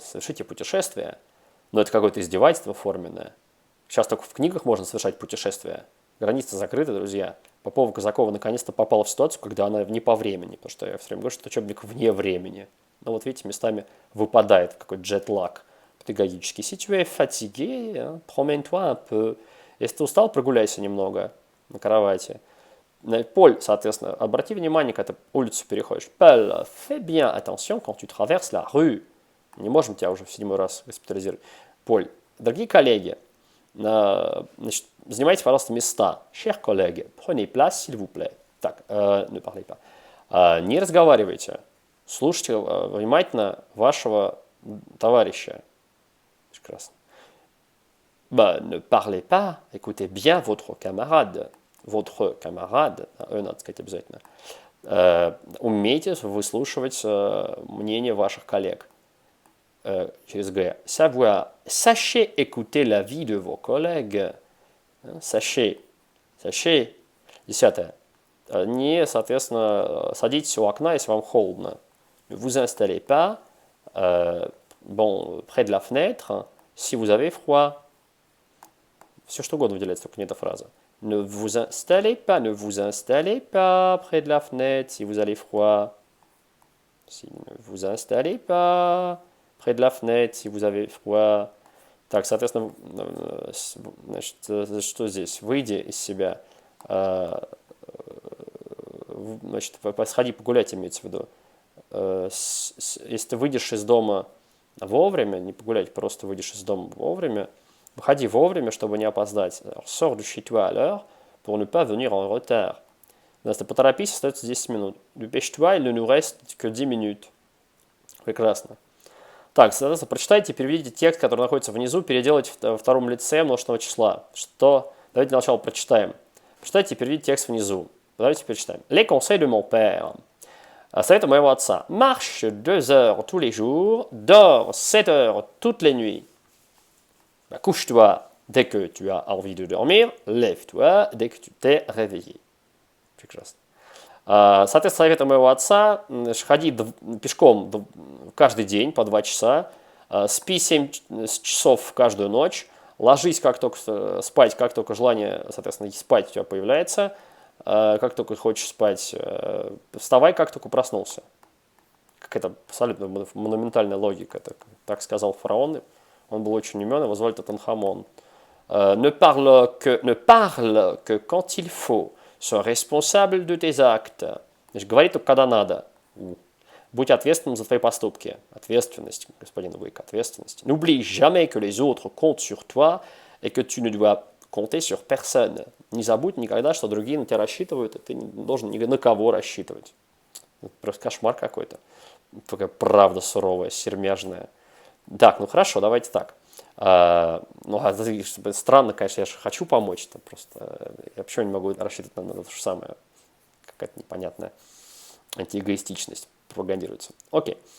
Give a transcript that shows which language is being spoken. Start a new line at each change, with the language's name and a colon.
Russian: Совершите путешествие. Но это какое-то издевательство форменное. Сейчас только в книгах можно совершать путешествия. Границы закрыты, друзья. Попова Казакова наконец-то попала в ситуацию, когда она не по времени. Потому что я все время говорю, что учебник вне времени. Но вот видите, местами выпадает какой-то джетлаг педагогический.
French: Si tu es fatigué, promène-toi un peu.
Russian: Если ты устал, прогуляйся немного на кровати. Поль, соответственно, обрати внимание, когда ты улицу переходишь.
French: Paul, fais bien attention quand tu traverses la rue.
Russian: Не можем тебя уже в 7-й раз госпитализировать. Поль, дорогие коллеги, значит, занимайте, пожалуйста, места.
French: Chers collègues, prenez place, s'il vous plaît. Так, ne parlez pas.
Russian: Не разговаривайте. Слушайте внимательно вашего товарища. Прекрасно.
French: Ne parlez pas, écoutez bien votre camarade. Votre camarade,
Russian: надо сказать обязательно. Умейте выслушивать мнение ваших коллег. Через Г. Savoir.
French: Sachez écouter l'avis de vos collègues. Sachez. 10.
Russian: Не, соответственно, садитесь у окна, если вам холодно.
French: Ne vous installez pas près de la fenêtre si vous avez froid.
Russian: Все что угодно выделяется, только не эта фраза.
French: Ne vous installez pas près de la fenêtre si vous avez froid. Ne vous installez pas près de la fenêtre si vous avez froid.
Russian: Так, соответственно, значит, что здесь? Выйди из себя. Значит, сходи погулять, имеется в виду. Если ты выйдешь из дома вовремя, не погулять, просто выйдешь из дома вовремя, выходи вовремя, чтобы не опоздать.
French: Sors de chez toi à l'heure pour ne pas venir en retard.
Russian: Если поторопись, остается 10 минут.
French: Dépêche-toi, il ne nous reste que 10 minutes.
Russian: Прекрасно. Так, соответственно, прочитайте, переведите текст, который находится внизу, переделайте в втором лице множественного числа. Давайте для начала прочитаем. Прочитайте и переведите текст внизу. Давайте перечитаем.
French: Les conseils de mon père.
Russian: Советы моего отца.
French: Marche 2 heures tous les jours, dors 7 heures toutes les nuits. Couche-toi dès que tu as envie de dormir, lève-toi dès que tu t'es réveillé.
Russian: Прекрасно. Соответственно, советы моего отца: ходи пешком каждый день по 2 часа, спи 7 часов каждую ночь, ложись спать, как только желание, соответственно, спать у тебя появляется, как только хочешь спать, вставай, как только проснулся. Какая-то абсолютно монументальная логика, так сказал фараон. Он был очень умен, его звали Тутанхамон.
French: Ne parle que quand il faut. Sois responsable de tes actes.
Russian: Значит, говори только когда надо. Будь ответственным за твои поступки. Ответственность, господин Уик, ответственность.
French: N'oublie jamais que les autres comptent sur toi et que tu ne dois compter sur personne.
Russian: Не забудь никогда, что другие на тебя рассчитывают, и ты не должен ни на кого рассчитывать. Это просто кошмар какой-то. Такая правда суровая, сермяжная. Так, ну хорошо, давайте так. Странно, конечно, я же хочу помочь, просто я почему не могу рассчитывать на то же самое, какая-то непонятная антиэгоистичность. пропагандируется. Окей.